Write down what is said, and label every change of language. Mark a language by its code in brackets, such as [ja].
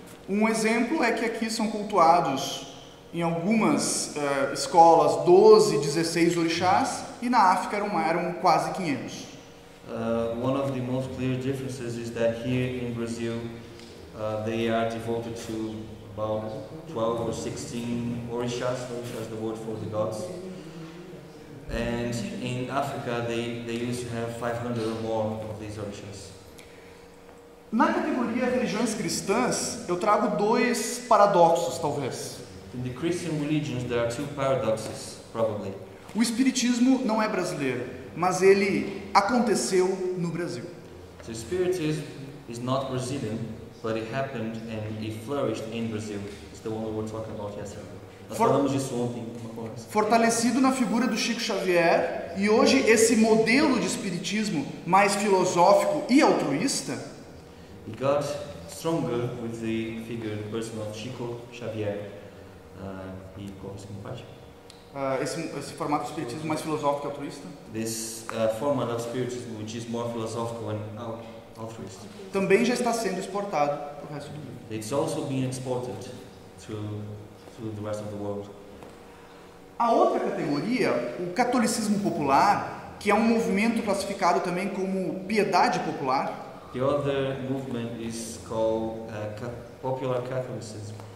[pt] Um exemplo é que aqui são cultuados em algumas escolas 12, 16 orixás e na África eram quase 500. [en] One of the most clear differences is that here in Brazil they are devoted to about 12 or 16 orishas. Orishas is the word for the gods. And in Africa they used to have 500 or more of these orishas. [pt] Na categoria religiões cristãs, eu trago dois paradoxos, talvez. [en] In the Christian religions there are two paradoxes, probably. [pt] O espiritismo não é brasileiro, mas ele aconteceu no Brasil. [en] So Spiritism is not Brazilian, but it happened and it flourished in Brazil. It's the one we were talking about yesterday. [pt] Nós falamos disso ontem, uma conversa. Fortalecido na figura do Chico Xavier, e hoje esse modelo de espiritismo mais filosófico e altruísta, [en] It got stronger with the figure, the person of Chico Xavier. [pt] E qual é a segunda parte? esse formato de espiritismo mais filosófico e altruísta, [en] This format of spiritism, which is more philosophical and altruist. [pt] também já está sendo exportado para o resto do mundo. [en] It's also being exported to the rest of the world. [pt] A outra categoria, o catolicismo popular, que é um movimento classificado também como piedade popular. [en] The other movement is called Popular Catholicism.